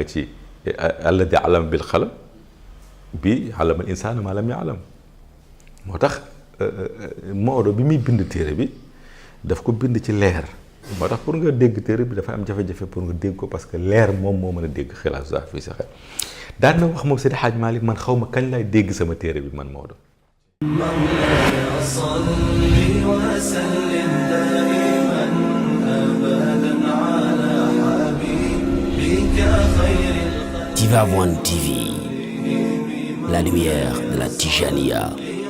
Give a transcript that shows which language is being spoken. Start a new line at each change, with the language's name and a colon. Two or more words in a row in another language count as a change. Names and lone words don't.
Wolof: ci
Arabic: الذي علم بالقلم
Wolof: bii
Arabic: علم الإنسان ما لم يعلم
Wolof: moo tax Maodo bi muy bind téere bi daf ko bind ci leer moo tax pour nga dégg téere bi dafa am jafe-jafe pour nga dégg ko
French: parce que
Wolof: leer moom moo mën a dégg xilaaf sax fii sa xel daan na wax moom Seydi Hadj Malick man xaw ma kañ laay dégg sama téere bi man Maodo.
Arabic: مولاي صل وسلم دائما أبدا على حبيبك خير
French: Tivaouane TV, la lumière de la Tijania.